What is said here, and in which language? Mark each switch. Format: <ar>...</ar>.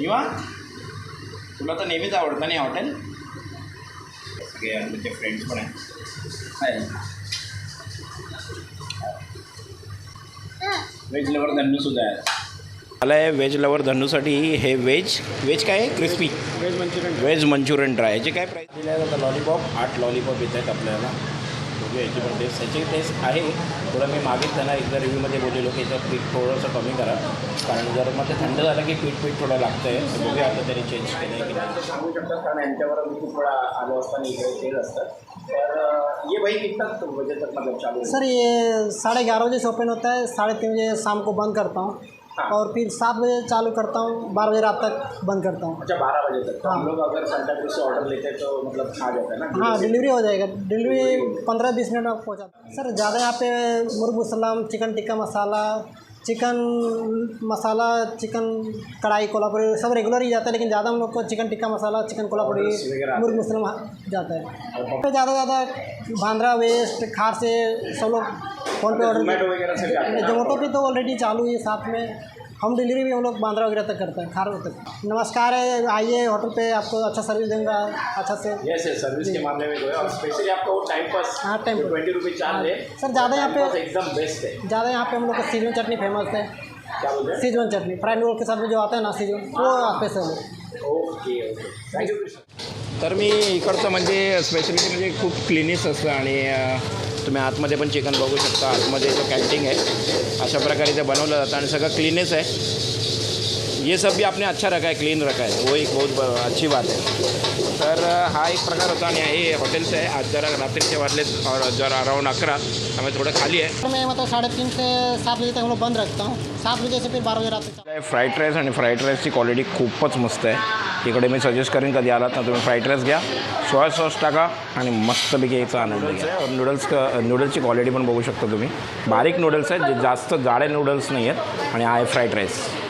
<mr>निवा, तुला तर नेहमीच आवडतं नाही हॉटेल? सगळे आमचे फ्रेंड्स पण आहे। व्हेज लवर धन्नूसुद्धा आहे। मला आहे व्हेज लवर धन्नूसाठी हे व्हेज काय आहे? Crispy veg Manchurian try. याची काय प्राईस दिली आहे? आता लॉलीपॉप 8 लॉलीपॉप येत आहेत आपल्याला। बघूया याची पण टेस्ट, याची टेस्ट आहे। थोडं मी मागेच त्यांना एकदा रिव्ह्यूमध्ये बोललेलो की याचं पीठ थोडंसं कमी करा, कारण जर मग ते थंड झालं की पीठ थोडं लागतं आहे। तर बघूया आता त्यांनी चेंज केलं आहे की नाही सांगू शकतात, कारण यांच्यावर मी खूप वेळा आलो असताना इकडे केलं असतं।</mr> <hi>तर ये भाई कितना बजे तक मतलब चालू है? सर ये 11:30 बजे से ओपन होता है, 3:30 बजे शाम को बंद करता हूँ। हाँ। और फिर 7 बजे चालू करता हूँ, 12 बजे रात तक बंद करता हूँ। अच्छा, 12 बजे तक। तो हाँ। हम लोग अगर सांताक्रूज से ऑर्डर लेते हैं तो मतलब आ जाता है ना? हाँ, डिलीवरी हो जाएगा। डिलीवरी 15-20 मिनट में पहुँचा सर। ज़्यादा यहाँ पे मुर्ग मुसल्लम, चिकन टिक्का मसाला, चिकन कढ़ाई कोल्हापुरी सब रेगुलर ही जाता है, लेकिन ज़्यादा हम लोग को चिकन टिक्का मसाला, चिकन कोल्हापुरी, मुर्ग मुसल्लम जाता है। तो ज़्यादा बांद्रा वेस्ट खार से सब लोग फ़ोन पे ऑर्डर, जोमेटो वगैरह से भी आते हैं? जोमेटो पे तो ऑलरेडी चालू है, साथ में होम डिलीवरी भी हम लोग बांद्रा वगैरह तक करते हैं, खार तक। नमस्कार है, आइए होटल पे, आपको अच्छा सर्विस देंगे अच्छा से। यस, सर्विस के मामले में जो है, और स्पेशली आपका वो टाइम पास। हाँ, टाइम पास। 20 रुपये चार्ज ले सर ज़्यादा यहाँ पे एकदम बेस्ट है। ज़्यादा यहाँ पे हम लोग का सीजन चटनी फेमस है। क्या बोलते हैं? सीजन चटनी फ्राइड नूडल के साथ में जो आता है ना सीजन, वो स्पेशल है। Okay thank you.</hi> <mr>तर मी इकडचं म्हणजे स्पेशलिटी म्हणजे खूप क्लिनिस असतं आणि तुम्ही आतमध्ये पण चिकन बघू शकता। आतमध्ये जो कॅन्टीन आहे अशा प्रकारे ते बनवलं जातं आणि सगळं क्लीनच आहे।</mr> <hi>ये सब भी आपने अच्छा रखा है, क्लीन रखा है, वो एक बहुत अच्छी बात है।</hi> <mr>तर हा एक प्रकार होता आणि हे हॉटेलचं आहे। आज जरा रात्रीचे वाजले</mr> <hi>और जरा</hi> <mr>अराउंड 11, त्यामुळे थोडं खाली आहे।</mr> <hi>मैं मतलब 3:30 से 7 बजे तक हम लोग बंद रखता हूँ, 7 बजे से फिर 12 बजे रात तक।</hi> <mr>फ्राईड राईस आणि फ्राईड राईसची क्वालिटी खूपच मस्त आहे। इकडे मी सजेस्ट करेन कधी आलात ना तुम्ही फ्राईड राईस घ्या, सोया सॉस टाका आणि मस्तपैकी याचा आनंद घ्या। और नूडल्सची क्वालिटी पण बघू शकता तुम्ही, बारीक नूडल्स आहेत, जे जास्त जाडे नूडल्स नाही आहेत, आणि आहे फ्राईड राईस।</mr>